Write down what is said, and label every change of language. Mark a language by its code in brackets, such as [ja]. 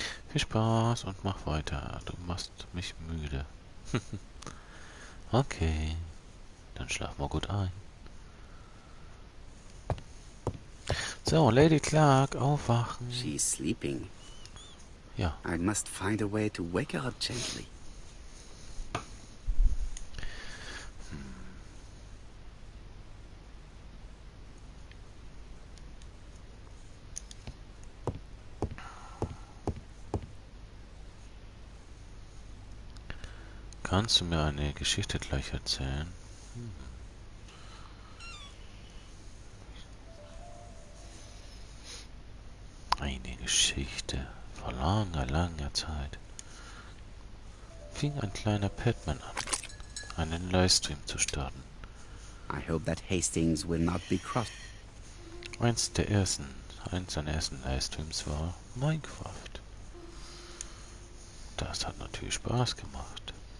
[de] Viel Spaß und mach weiter. Du machst mich müde. Okay, dann schlaf mal gut ein. So, Lady Clark, aufwachen. [en] She's sleeping. [de] Ja. [en] I must find a way to wake her up gently. [de] Kannst du mir eine Geschichte gleich erzählen? Eine Geschichte vor langer, langer Zeit. Fing ein kleiner Padman an, einen Livestream zu starten. [en] I hope that Hastings will not be crossed. [de] Eins seiner ersten Livestreams war Minecraft. Das hat natürlich Spaß gemacht.